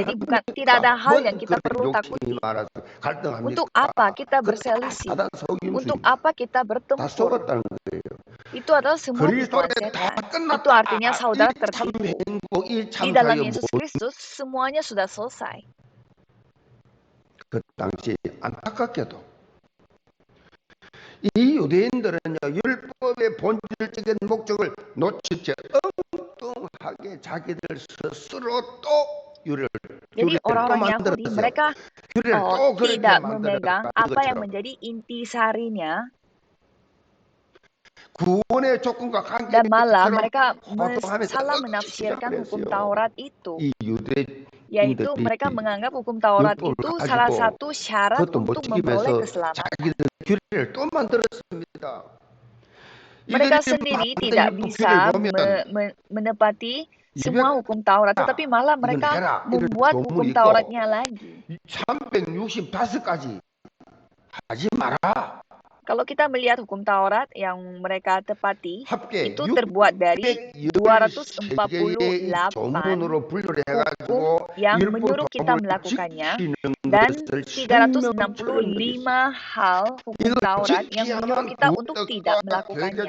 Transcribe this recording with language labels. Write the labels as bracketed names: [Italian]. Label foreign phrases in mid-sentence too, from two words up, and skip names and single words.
[Indonesian] Jadi tidak ada hal yang kita perlu takuti. Untuk apa kita berselisih? Untuk apa kita bertempur? Itu adalah semua tipuan setan. Itu artinya saudara tertipu. Di dalam Yesus Kristus semuanya sudah selesai. [Korean] 그 당시 안타깝게도 이 유대인들은요, 율법의 본질적인 목적을 놓친 채 엉뚱하게 자기들 스스로 또 [Indonesian] Jadi orang-orang Yahudi mereka tidak memegang apa yang menjadi intisarinya, dan malah mereka salah menafsirkan hukum Taurat itu. Yaitu mereka menganggap hukum Taurat itu salah satu syarat untuk memperoleh keselamatan. Mereka sendiri tidak bisa menepati semua hukum Taurat, tetapi malah mereka membuat hukum Tauratnya lagi. [Korean] 365가지 하지 마라. [Indonesian] Kalau kita melihat hukum Taurat yang mereka tepati, itu terbuat dari 248 hukum yang menyuruh kita melakukannya, dan 365 hal hukum Taurat yang menyuruh kita untuk tidak melakukannya.